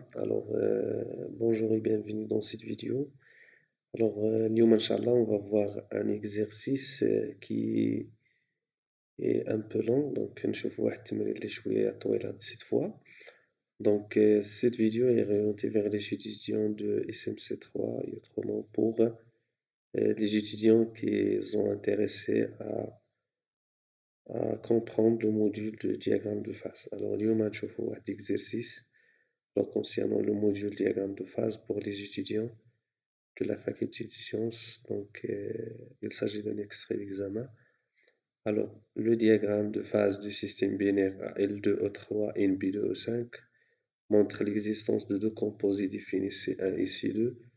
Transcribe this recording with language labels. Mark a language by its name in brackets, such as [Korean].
[French] Alors, bonjour et bienvenue dans cette vidéo. Alors, [Arabic] اليوم, [French] Inch'Allah, on va voir un exercice qui est un peu long. [Arabic] Donc, نشوف واحد التمرين اللي شوية طويل [French] cette fois. Donc, cette vidéo est orientée vers les étudiants de SMC3 et autrement pour les étudiants qui sont intéressés à comprendre le module de diagramme de phase. [Arabic] Alors, اليوم نشوفوا واحد exercice. [French] Alors, concernant le module diagramme de phase pour les étudiants de la faculté de sciences, donc il s'agit d'un extrait d'examen. Alors, le diagramme de phase du système binaire AL2O3 et NB2O5 montre l'existence de deux composés définis C1 et C2.